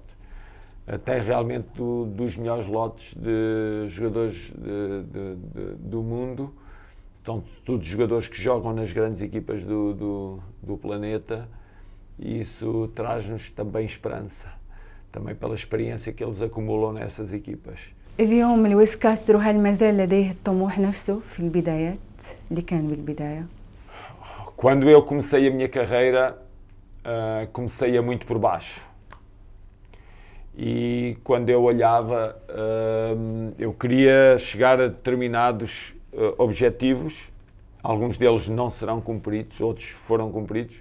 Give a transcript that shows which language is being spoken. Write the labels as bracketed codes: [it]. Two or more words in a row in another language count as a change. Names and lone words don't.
[pt] Até realmente dos melhores lotes de jogadores do mundo, estão todos jogadores que jogam nas grandes equipas do planeta, e isso traz-nos também esperança. também pela experiência que eles acumulam nessas equipas. [ar] اليوم لويس كاسترو هل ما زال لديه الطموح نفسه في البدايات اللي كان بالبداية؟ [pt] Quando eu comecei a minha carreira, comecei muito por baixo. E quando eu olhava, eu queria chegar a determinados objetivos. Alguns deles não serão cumpridos, outros foram cumpridos.